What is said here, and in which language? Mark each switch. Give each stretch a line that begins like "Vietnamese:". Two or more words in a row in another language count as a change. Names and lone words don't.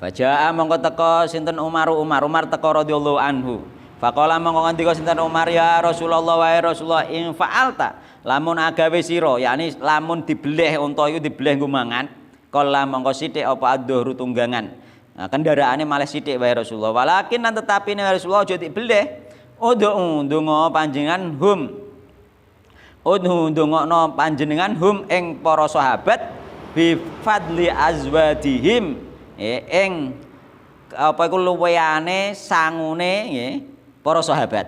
Javanese: Fajaa mongko teka sinten Umar teka
Arabic: رضي الله عنه.
Javanese: Faqala mongko ngendika sinten Umar,
Arabic: يا رسول الله
Javanese: wahai Rasulullah,
Arabic: إن فعلت
Javanese: lamun agawe sira, yakni lamun dibeleh unta iku dibeleh nggo mangan, kala mongko sithik apa adzuhru tunggangan. Nah, kendaraane malah sithik wahai Rasulullah. Walakin nan tetapi ne Rasulullah aja dibeleh. Udhu ndonga panjenengan ndongakno panjenengan ing para sahabat
Arabic: بفضل أزوادهم
Javanese: ing apa iku luwehane sangune nggih para sahabat.